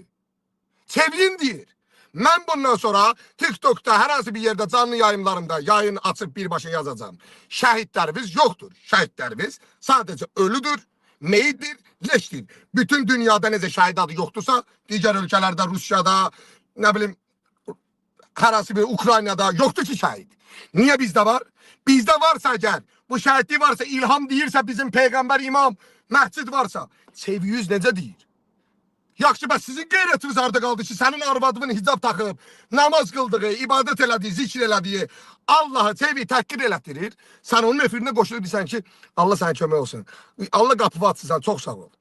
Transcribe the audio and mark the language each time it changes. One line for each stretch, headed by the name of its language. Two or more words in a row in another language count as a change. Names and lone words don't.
Azerbaijani: Sevgin deyir. Mən bundan sonra TikTok'ta hər hansı bir yerde canlı yayımlarımda yayın açıp birbaşa yazacağım. Şəhidlərimiz yoktur. Şəhidlərimiz sadece ölüdür, meyitdir, leşdir. Bütün dünyada necə şəhid adı yoktursa, digər ölkəlerde, Rusya'da, ne bileyim, hər hansı bir Ukrayna'da yoktur ki şəhid.
Turkish: Niye bizde var? Bizde varsa eğer,
Azerbaijani: bu şəhidlik varsa, ilham deyirsə, bizim peygamber imam, məscid varsa, seviyüz necə deyir? Yaxşı, bəs sizin qeyrətiniz harda qaldı ki, sənin arvadının hicab taxıb, namaz qıldığı, ibadət elədiyi, zikr elədiyi, Allah'ı seviyi təhqir elətdirir. Sən onun efirinə qoşulur, bilsən ki, Allah sənə kömək olsun. Allah qapı atsın, çox sağ ol.